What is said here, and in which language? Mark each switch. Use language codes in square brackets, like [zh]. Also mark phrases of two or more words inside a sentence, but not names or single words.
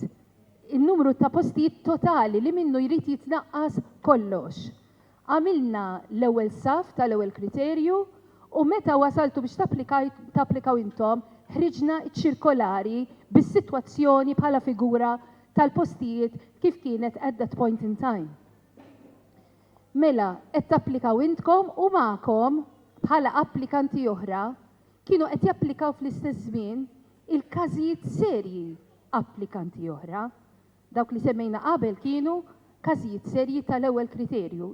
[mt] Il-numru ta' postijiet totali li minnu jrid jitnaqqas kollox. Għamilna l-ewwel saf tal-ewwel kriterju u meta wasaltu biex tapplikaw intom ħriġna ċ-ċirkolari bis-sitwazzjoni bħala figura tal-postijiet kif kienet [en] at that point in time. [mt] Mela, qed tapplikaw intkom u magħkom bħala applikanti oħra kienu qed japplikaw fl-istess żmien il-każijiet serji applikanti oħra. Dawk li semmejna qabel kienu każijiet serji tal-ewwel kriterju.